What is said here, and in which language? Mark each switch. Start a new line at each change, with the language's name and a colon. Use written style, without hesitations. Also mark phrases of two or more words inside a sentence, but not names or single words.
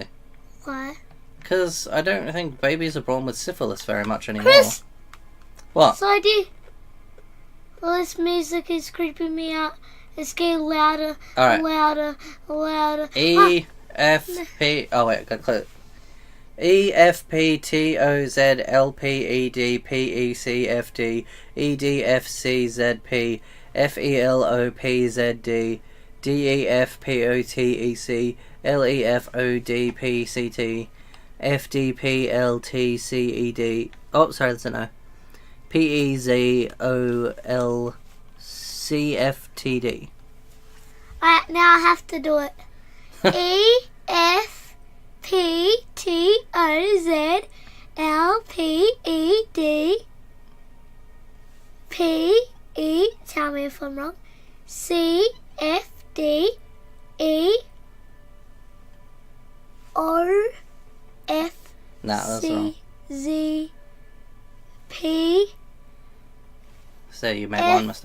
English: Why? Because I don't think babies are born with syphilis very much anymore. Chris! What? So well, this music is creeping me out. It's getting louder, Alright. louder. E, F, P... Oh, wait, got clear. E, F, P, T, O, Z, L, P, E, D, P, E, C, F, D, E, D, F, C, Z, P, F, E, L, O, P, Z, D, D, E, F, P, O, T, E, C, L, E, F, O, D, P, C, T, F, D, P, L, T, C, E, D... Oh, sorry, that's an O. P, E, Z, O, L, C, F, T, D. Alright, now I have to do it. E, F, P, T, O, Z, L, P, E, D, P, E, tell me if I'm wrong, C, F, D, E, O, F, Nah, that's wrong. C, Z, P, So you made F, one mistake.